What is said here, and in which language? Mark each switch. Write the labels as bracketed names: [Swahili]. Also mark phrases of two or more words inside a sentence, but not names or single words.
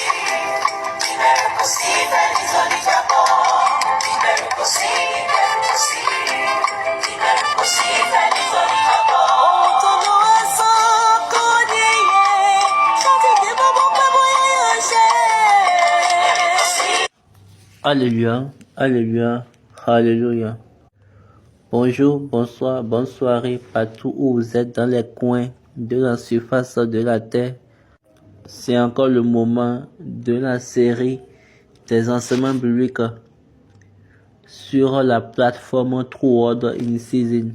[Yoruba] Ìbẹ̀rù kò sí fẹ́ni tó nígbàgbọ́. Ìbẹ̀rù kò sí, ìbẹ̀rù kò sí. Ìbẹ̀rù kò sí fẹ́ni tó nígbàgbọ́. Ohun tó lọ wá sọ kò níye, láti dé bọ́bọ́ pẹ́ bóyá yóò ṣe. Ìbẹ̀rù kò sí. [French] Alléluia, Alléluia, Alléluia. Bonjour, bonsoir, bonne soirée partout où vous êtes dans les coins de la surface de la terre. C'est encore le moment de la série des enseignements bibliques sur la plateforme True Word in Season.